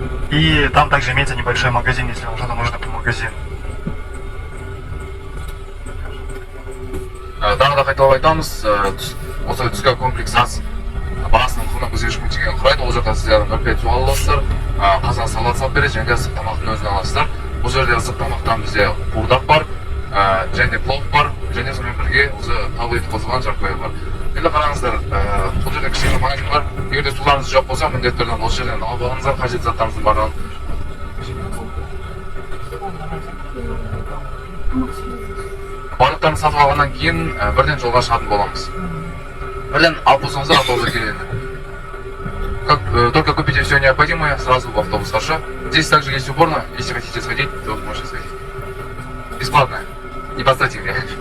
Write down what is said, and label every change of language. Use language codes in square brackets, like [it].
[ru] И там также имеется небольшой магазин, если вам что-то нужно по магазину. [kk] Тағы да қайталап айтамыз, осы түскі комплекс ас бағасының құны 1500 теңге құрайды. Ол жақта сіздер 45 су аласыздар, қазан салат салып береді, және де ыстық тамақтың өзін аласыздар. Бұл жерде ыстық тамақтан бізде қуырдақ бар, және плов бар, және сонымен бірге осы тауық еті қосылған жаркое бар. Енді қараңыздар, бұл жерде кішкене магазин бар. Егер де суларыңыз жоқ болса, міндетті түрде осы жерден алып алыңыздар, қажет заттарыңыздың барлығын. Барлықтарын сатып алғаннан кейін бірден жолға шығатын боламыз. Бірден алып болсаңыздар автобусқа келеді. [ru] Только купите все необходимое, сразу в автобус хорошо. Здесь также есть уборная, если хотите сходить, то можете сходить. Бесплатная, не поставьте мне.